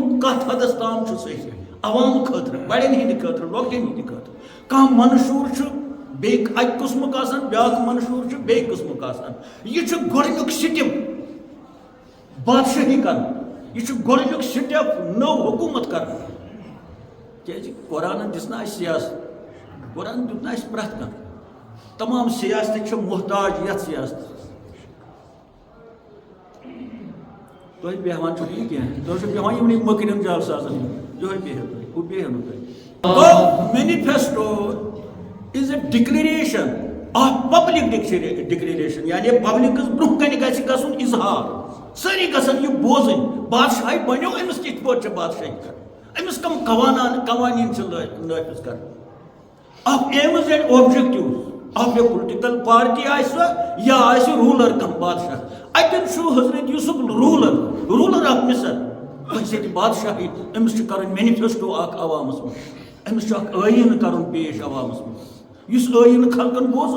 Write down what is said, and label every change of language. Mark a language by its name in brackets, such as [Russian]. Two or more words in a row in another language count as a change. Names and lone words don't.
[Kashmiri] کتھ حدس تام چھُ صحیح عوام خٲطرٕ بڑٮ۪ن ہٕنٛدِ خٲطرٕ لۄکٹٮ۪ن ہٕنٛدِ خٲطرٕ کانٛہہ منشور چھُ بیٚیہِ اکہِ قٕسمُک آسان بیٛاکھ منشور چھُ بیٚیہِ قٕسمُک آسان یہِ چھُ گۄڈنیُک سِٹٮ۪پ بادشٲہی کرُن یہِ چھُ گۄڈنیُک سِٹٮ۪پ نٔو حکوٗمت کرُن کیٛازِ قرآنن دِژ نہٕ اَسہِ سیاست قرآن دیُت نہٕ اَسہِ پرٛٮ۪تھ کانٛہہ تمام سیاستٕکۍ چھِ محتاج یتھ سیاستس تُہۍ بیٚہوان چھُو نہٕ کینٛہہ تُہۍ چھِو بیٚہوان یِمنٕے مٔکرٮ۪ن جالسازن یِہوے بِہِو تُہۍ ہُہ بِہِو نہٕ تُہۍ گوٚو [English] manifesto is a declaration of public declaration [Kashmiri] یعنی پبلکس برونٛہہ کنہِ گژھِ گژھُن اظہار سٲری گژھن یہِ بوزٕنۍ بادشاہی بنیو أمِس کِتھ پٲٹھۍ چھِ بادشاہی کرٕنۍ أمِس کم قوانیٖن چھِ نٲفِظ کرٕنۍ [English] of aims and objectives of a political party [Kashmiri] آسہِ سۄ یا آسہِ روٗلر کانٛہہ بادشاہ اتٮ۪ن چھُ حضرت یوٗسف [English] ruler of Misr [Kashmiri] أسۍ ییٚتہِ بادشاہی أمِس چھُ کرٕنۍ مینیفیسٹو اکھ عوامس منٛز أمِس چھُ اکھ ٲییٖنہٕ کرُن پیش عوامس منٛز یُس ٲییٖنہٕ خلقن بوزُن